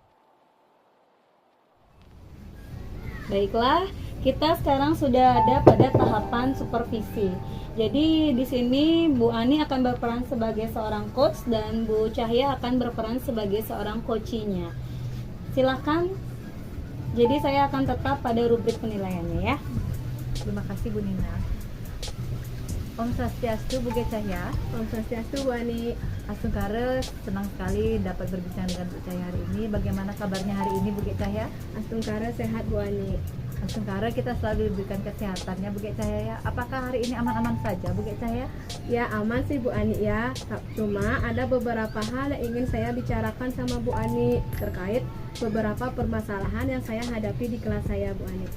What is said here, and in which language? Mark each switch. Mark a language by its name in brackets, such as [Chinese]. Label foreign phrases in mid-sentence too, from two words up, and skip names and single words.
[Indonesian] Baiklah, kita sekarang sudah ada pada tahapan supervisi. Jadi di sini Bu Ani akan berperan sebagai seorang coach dan Bu Cahya akan berperan sebagai seorang coachinya. Silakan. Jadi saya akan tetap pada rubrik penilaiannya ya. Terima kasih Bu Nina. [Sanskrit] Om Swastiastu [Indonesian] Bu Cahya. [Sanskrit] ॐ स्वस्त्यस्तु Bu Ani. [Indonesian] Asungkara, senang sekali dapat berbincang dengan Bu Cahya hari ini. Bagaimana kabarnya hari ini Bu Cahya? Asungkara sehat Bu Ani. Asungkara kita selalu diberikan kesehatannya Bu Cahya. Apakah hari ini aman-aman saja Bu Cahya? Ya aman sih Bu Ani ya. Cuma ada beberapa hal yang ingin saya bicarakan sama Bu Ani terkait beberapa permasalahan yang saya hadapi di kelas saya Bu Ani.